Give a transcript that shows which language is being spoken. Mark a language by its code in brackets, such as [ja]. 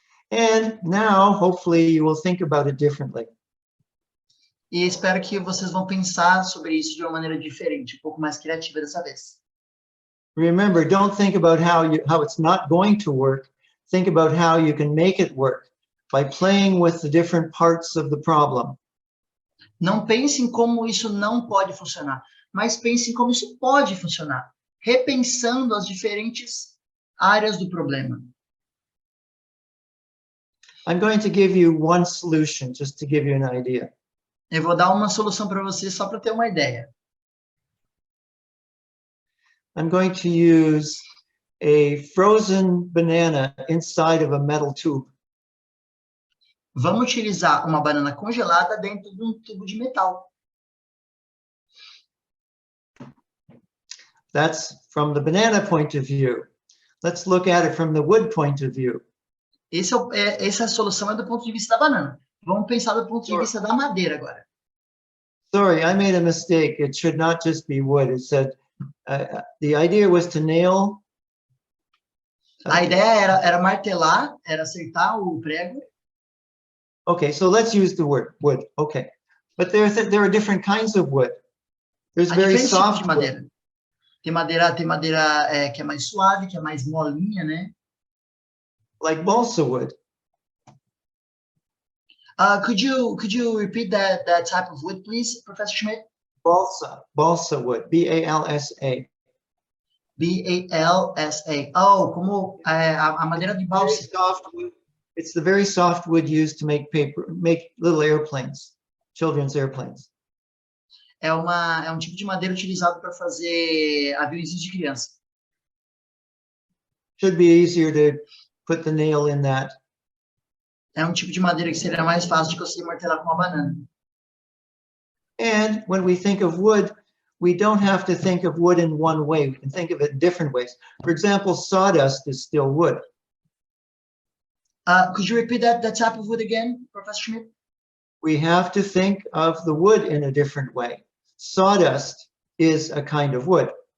[en] And now, hopefully, you will think about it differently. [pt] E espero que vocês vão pensar sobre isso de uma maneira diferente, um pouco mais criativa dessa vez. [en] Remember, don't think about how it's not going to work. Think about how you can make it work by playing with the different parts of the problem. [pt] Não pense em como isso não pode funcionar, mas pense em como isso pode funcionar, repensando as diferentes áreas do problema. [en] I'm going to give you one solution, just to give you an idea. [pt] Eu vou dar uma solução para você só para ter uma ideia. [en] I'm going to use a frozen banana inside of a metal tube. [pt] Vamos utilizar uma banana congelada dentro de um tubo de metal. [en] That's from the banana point of view. Let's look at it from the wood point of view. [pt] Essa solução é do ponto de vista da banana. Vamos pensar do ponto de vista da madeira agora. [en] Sorry, I made a mistake. It should not just be wood. It said the idea was to nail. [pt] A ideia era martelar, era acertar o prego. [en] Okay, so let's use the word wood. Okay, but there are different kinds of wood. There's very soft [pt] madeira. Tem madeira que é mais suave, que é mais molinha, né? [en] Like balsa wood. Could you repeat that type of wood, please, Professor Schmidt? Balsa wood, B-A-L-S-A. [pt] B-A-L-S-A. Oh, como a madeira de balsa. [en] It's the very soft wood used to make little airplanes, children's airplanes. [pt] é um tipo de madeira utilizado para fazer aviões de criança. [en] Should be easier to put the nail in that. [pt] É um tipo de madeira que seria mais fácil de conseguir martelar com uma banana. [en] And when we think of wood, we don't have to think of wood in one way. We can think of it in different ways. For example, sawdust is still wood. Could you repeat that type of wood again, Professor Schmidt? We have to think of the wood in a different way. Sawdust is a kind of wood.